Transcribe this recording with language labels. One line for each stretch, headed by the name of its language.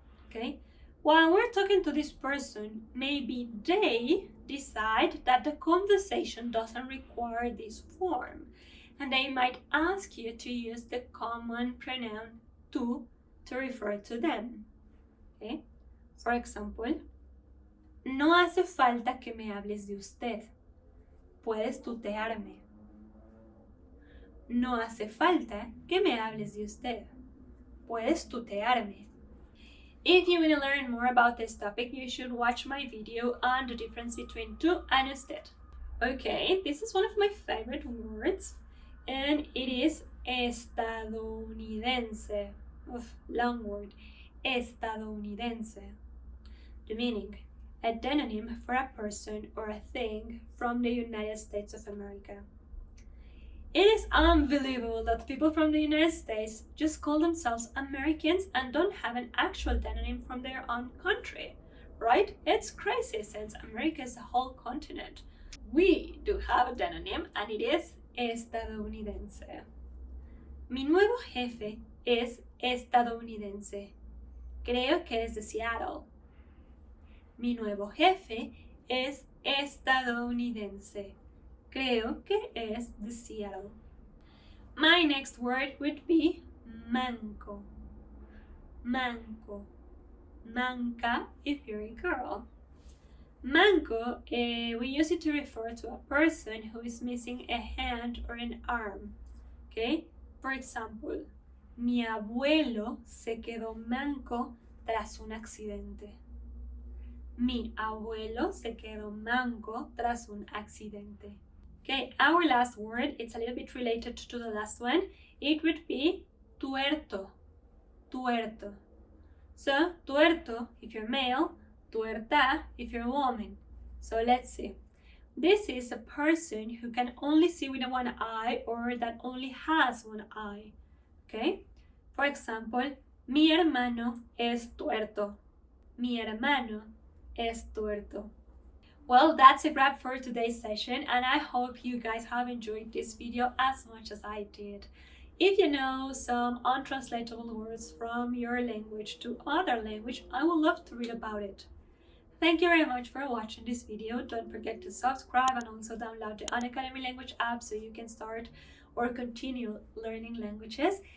English: Okay, while we're talking to this person, maybe they decide that the conversation doesn't require this form, and they might ask you to use the common pronoun tú to refer to them. Okay, for example,
Spanish: no hace falta que me hables de usted. Puedes tutearme. No hace falta que me hables de usted. Puedes tutearme.
English: If you want to learn more about this topic, you should watch my video on the difference between tú and usted. Okay, this is one of my favorite words, and it is estadounidense. Long word. Estadounidense. The meaning: a demonym for a person or a thing from the United States of America. It is unbelievable that people from the United States just call themselves Americans and don't have an actual demonym from their own country, right? It's crazy since America is a whole continent. We do have a demonym and it is estadounidense.
Spanish: Mi nuevo jefe es estadounidense. Creo que es de Seattle. Mi nuevo jefe es estadounidense. Creo que es de Seattle.
English: My next word would be manco. Manco. Manca if you're a girl. Manco, we use it to refer to a person who is missing a hand or an arm. Okay? For example,
Spanish: mi abuelo se quedó manco tras un accidente. Mi abuelo se quedó manco tras un accidente.
English: Okay, our last word, it's a little bit related to the last one. It would be tuerto. Tuerto. So, tuerto if you're male, tuerta if you're a woman. So let's see. This is a person who can only see with one eye or that only has one eye. Okay? For example,
Spanish: mi hermano es tuerto. Mi hermano es tuerto.
English: Well, that's a wrap for today's session, and I hope you guys have enjoyed this video as much as I did. If you know some untranslatable words from your language to other language, I would love to read about it. Thank you very much for watching this video. Don't forget to subscribe and also download the Unacademy language app so you can start or continue learning languages.